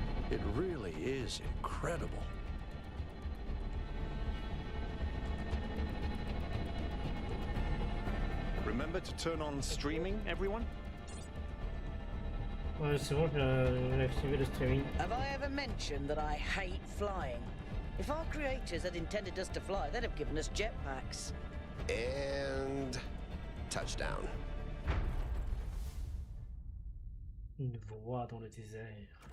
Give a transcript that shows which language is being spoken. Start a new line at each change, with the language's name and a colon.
English: It really is incredible. Remember to turn on streaming, everyone?
French: Ouais, c'est bon, j'ai activé le streaming.
English: Have I ever mentioned that I hate flying? If our creators had intended us to fly, they'd have given us jetpacks. And... touchdown.
French: Une voix dans le désert.